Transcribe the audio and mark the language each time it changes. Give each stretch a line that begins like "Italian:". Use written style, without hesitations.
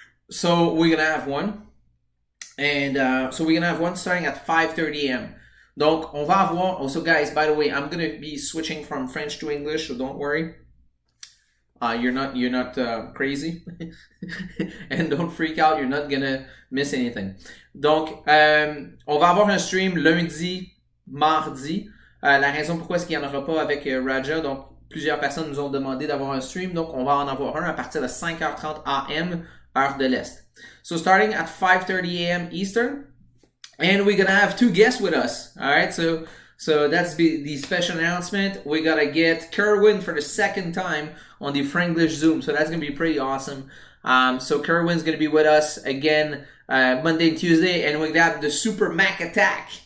English: So we're going to have one. And so we're going to have one starting at 5:30 a.m.
French: Donc, on va avoir...
English: Also, guys, by the way, I'm going to be switching from French to English, so don't worry. You're not crazy. And don't freak out, you're not going to miss anything.
French: Donc, on va avoir un stream lundi, mardi. La raison pourquoi est-ce qu'il n'y en aura pas avec Raja, donc plusieurs personnes nous ont demandé d'avoir un stream, donc on va en avoir un à partir de 5h30 AM, heure de l'Est.
English: So starting at 5:30 a.m. Eastern, and we're gonna have two guests with us. All right, so So that's the special announcement. We gotta get Kerwin for the second time on the Franglish Zoom. So that's gonna be pretty awesome. So Kerwin's gonna be with us again Monday and Tuesday, and we got the Super Mac Attack.